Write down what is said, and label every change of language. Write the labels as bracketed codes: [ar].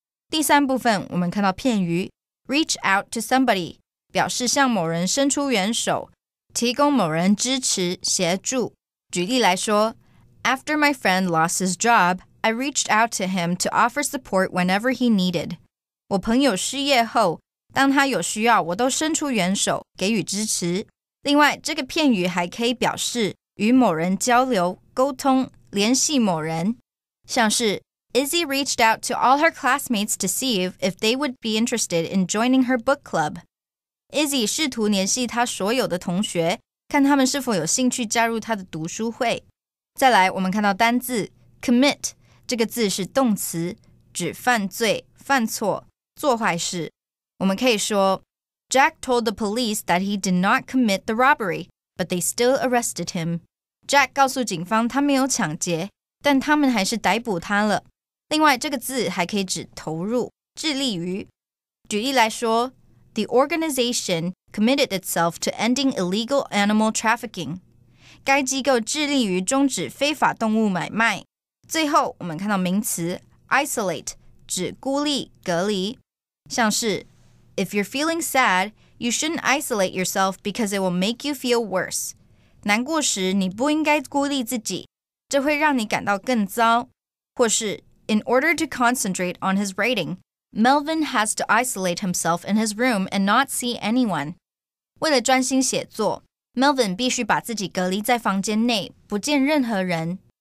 [zh] 第三部分我们看到片语 [en] reach out to somebody [zh] 表示向某人伸出援手，提供某人支持、协助。举例来说 [en] After my friend lost his job, I reached out to him to offer support whenever he needed. [zh] 我朋友失业后，当他有需要，我都伸出援手，给予支持。另外，这个片语还可以表示与某人交流、沟通、联系某人，像是 [en] Izzy reached out to all her classmates to see if they would be interested in joining her book club. [zh] Izzy 试图联系她所有的同学，看他们是否有兴趣加入她的读书会。再来，我们看到单字 commit 这个字是动词，指犯罪、犯错、做坏事。我们可以说 [en] Jack told the police that he did not commit the robbery, but they still arrested him. [zh] Jack 告诉警方他没有抢劫，但他们还是逮捕他了。另外，这个字还可以指投入、致力于。举例来说 [en] The organization committed itself to ending illegal animal trafficking. [zh] 该机构致力于终止非法动物买卖。最后，我们看到名词 isolate 指孤立、隔离，像是 [en] If you're feeling sad, you shouldn't isolate yourself because it will make you feel worse. [zh] 难过时，你不应该孤立自己，这会让你感到更糟。或是 [en] In order to concentrate on his writing, Melvin has to isolate himself in his room and not see anyone. [zh] 为了专心写作 Melvin 必须把自己隔离在房间内，不见任何人。